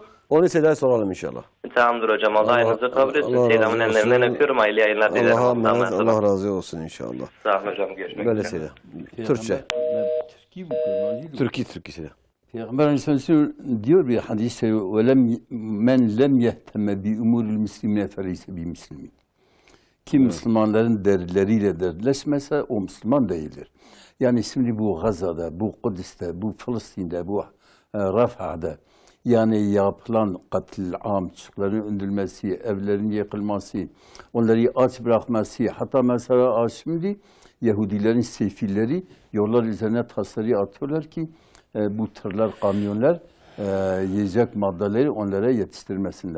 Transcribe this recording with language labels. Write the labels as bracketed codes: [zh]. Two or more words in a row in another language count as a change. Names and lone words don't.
[tr] Onu Seyda'ya soralım inşallah. Tamamdır hocam. Allah ayınızı kabul etsin. Seyda'mın ellerinden öpüyorum. Hayırlı yayınlar dilerim. Allah razı olsun inşallah. Sağ olun hocam. Görüşmek üzere. Böyle Seyda. Türkçe. Türkiye Seyda. Peygamber Aleyhisselam diyor bir hadiste [ar] من لم يهتم بأمور المسلمين فليس بمسلم. [tr] Kim Müslümanların dertleriyle dertleşmese o Müslüman değildir. Yani şimdi bu Gazze'de, bu Kudüs'te, bu Filistin'de, bu Rafah'da yani yapılan katliam, çocukların öldürülmesi, evlerin yıkılması, onları aç bırakması, hatta mesela şimdi Yahudilerin sefilleri yollar üzerine tasları atıyorlar ki bu tırlar, kamyonlar yiyecek maddeleri onlara yetiştirmesinler.